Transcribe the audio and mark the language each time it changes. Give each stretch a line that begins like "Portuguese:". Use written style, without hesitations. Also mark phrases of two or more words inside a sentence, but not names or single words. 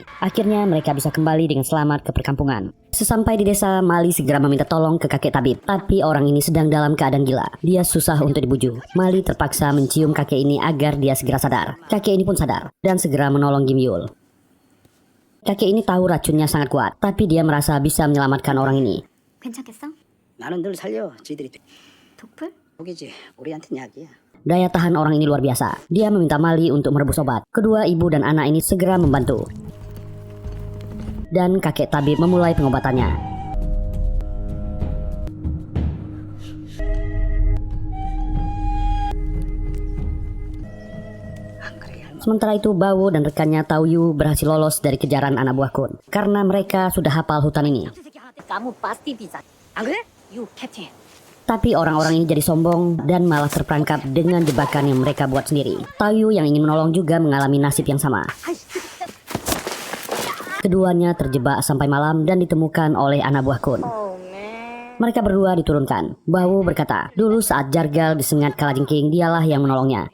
Indonesian: Akhirnya mereka bisa kembali dengan selamat ke perkampungan. Sesampai di desa, Mali segera meminta tolong ke kakek tabib. Tapi orang ini sedang dalam keadaan gila. Dia susah untuk dibujuk. Mali terpaksa mencium kakek ini agar dia segera sadar. Kakek ini pun sadar dan segera menolong Kim Yul. Kakek ini tahu racunnya sangat kuat, tapi dia merasa bisa menyelamatkan orang ini.
Korean: 괜찮겠어? 나는 늘 살려. 지들이 독풀? 독이지. 우리한텐 약이야.
Indonesian: Daya tahan orang ini luar biasa. Dia meminta Mali untuk merebus obat. Kedua ibu dan anak ini segera membantu. Dan kakek tabib memulai pengobatannya. Sementara itu Bau dan rekannya Taoyu berhasil lolos dari kejaran anak buah Kun. Karena mereka sudah hafal hutan ini. Kamu pasti bisa.
Korean: 안 그래?
English: You captain.
Indonesian: Tapi orang-orang ini jadi sombong dan malah terperangkap dengan jebakan yang mereka buat sendiri. Taoyu yang ingin menolong juga mengalami nasib yang sama. Keduanya terjebak sampai malam dan ditemukan oleh anak buah Kun.
English: Oh man.
Indonesian: Mereka berdua diturunkan. Bawu berkata, dulu saat Jargal disengat kalajengking, dialah yang menolongnya.